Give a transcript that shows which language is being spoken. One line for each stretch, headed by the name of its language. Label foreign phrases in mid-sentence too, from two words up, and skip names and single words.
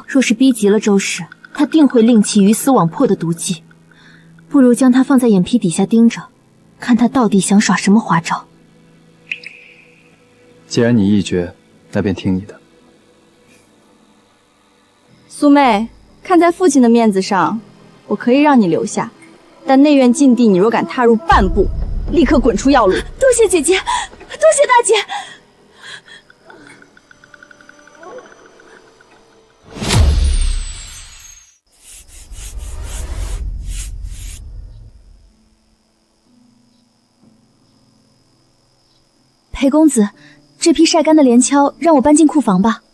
Chinese: 若是逼急了周氏，她定會另起魚死網破的毒計。不如將她放在眼皮底下盯着，看她到底想耍什麼花招。既然你意決，那便聽你的。蘇妹，看在父親的面子上，我可以讓你留下，但內院禁地，你若敢踏入半步，立刻滾出藥爐。多謝姐姐，多謝大姐。裴公子，这批曬乾的連敲讓我搬進庫房吧。